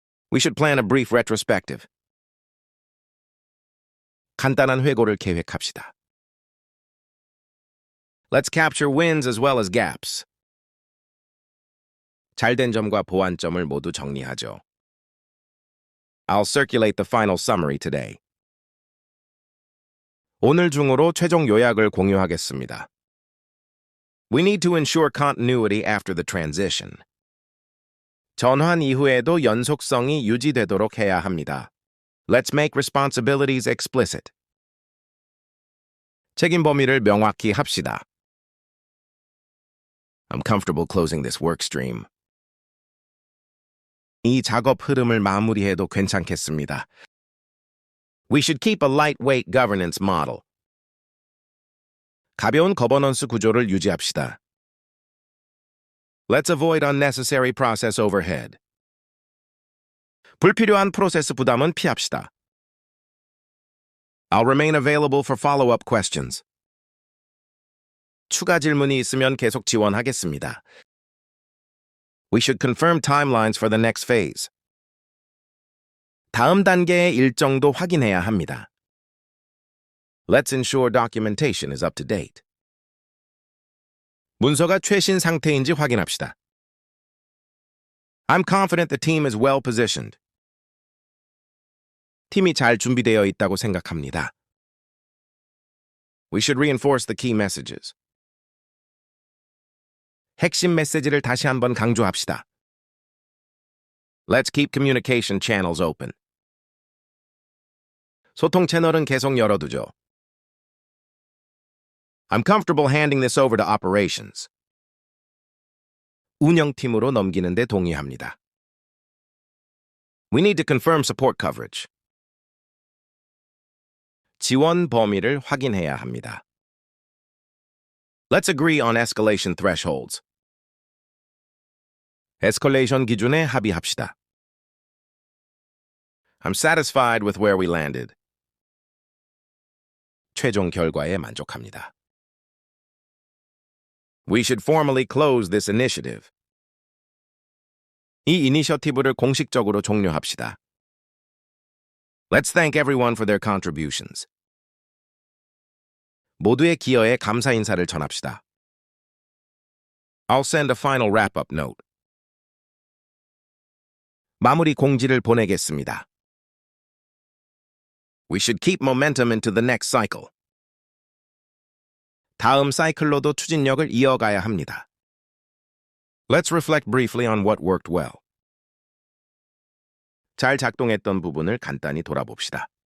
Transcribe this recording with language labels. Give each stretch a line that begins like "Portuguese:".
English: We should plan a brief retrospective.
Korean: 간단한 회고를 계획합시다.
English: Let's capture wins as well as gaps.
Korean: 잘된 점과 보완점을 모두 정리하죠.
English: I'll circulate the final summary today.
Korean: 오늘 중으로 최종 요약을 공유하겠습니다.
English: We need to ensure continuity after the transition.
Korean: 전환 이후에도 연속성이 유지되도록 해야 합니다.
English: Let's make responsibilities explicit.
Korean: 책임 범위를 명확히 합시다.
English: I'm comfortable closing this work stream.
Korean: 이 작업 흐름을 마무리해도 괜찮겠습니다.
English: We should keep a lightweight governance model.
Korean: 가벼운 거버넌스 구조를 유지합시다.
English: Let's avoid unnecessary process overhead.
Korean: 불필요한 프로세스 부담은 피합시다.
English: I'll remain available for follow-up questions.
Korean: 추가 질문이 있으면 계속 지원하겠습니다.
English: We should confirm timelines for the next phase.
Korean: 다음 단계의 일정도 확인해야 합니다.
English: Let's ensure documentation is up to date.
Korean: 문서가 최신 상태인지 확인합시다.
English: I'm confident the team is well positioned.
Korean: 팀이 잘 준비되어 있다고 생각합니다.
English: We should reinforce the key messages.
Korean: 핵심 메시지를 다시 한번 강조합시다.
English: Let's keep communication channels open.
Korean: 소통 채널은 계속 열어두죠.
English: I'm comfortable handing this over to operations.
Korean: 운영팀으로 넘기는데 동의합니다.
English: We need to confirm support coverage.
Korean: 지원 범위를 확인해야 합니다.
English: Let's agree on escalation thresholds.
Korean: 에스컬레이션 기준에 합의합시다.
English: I'm satisfied with where we landed.
Korean: 최종 결과에 만족합니다.
English: We should formally close this initiative.
Korean: 이 이니셔티브를 공식적으로 종료합시다.
English: Let's thank everyone for their contributions.
Korean: 모두의 기여에 감사 인사를 전합시다.
English: I'll send a final wrap-up note.
Korean: 마무리 공지를 보내겠습니다.
English: We should keep momentum into the next cycle.
Korean: 다음 사이클로도 추진력을 이어가야 합니다.
English: Let's reflect briefly on what worked well.
Korean: 잘 작동했던 부분을 간단히 돌아봅시다.